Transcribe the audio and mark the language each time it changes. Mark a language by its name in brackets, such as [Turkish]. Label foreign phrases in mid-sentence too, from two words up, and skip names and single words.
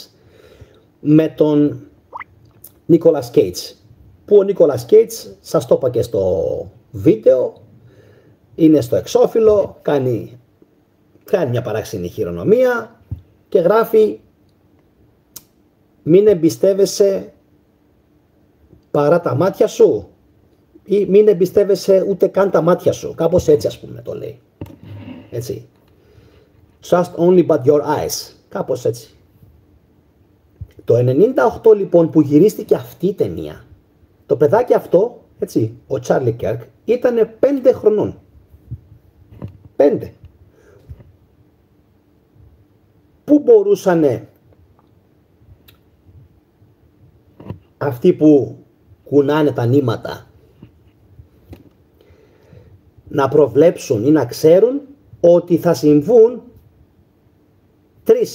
[Greek] με τον Νίκολας Κέιτς, που ο Νίκολας Κέιτς, σας το είπα και στο βίντεο, είναι στο εξώφυλλο, κάνει μια παράξενη χειρονομία και γράφει «Μην εμπιστεύεσαι παρά τα μάτια σου» ή «Μην εμπιστεύεσαι ούτε καν τα μάτια σου», κάπως έτσι ας πούμε το λέει, έτσι, [English] «Trust only but your eyes», [Greek] κάπως έτσι. Το 98 λοιπόν που γυρίστηκε αυτή η ταινία, το παιδάκι αυτό, έτσι, ο Τσάρλι Κέρκ, ήταν 5 χρονών. 5. Πού μπορούσανε αυτοί που κουνάνε τα νήματα να προβλέψουν ή να ξέρουν ότι θα συμβούν 3.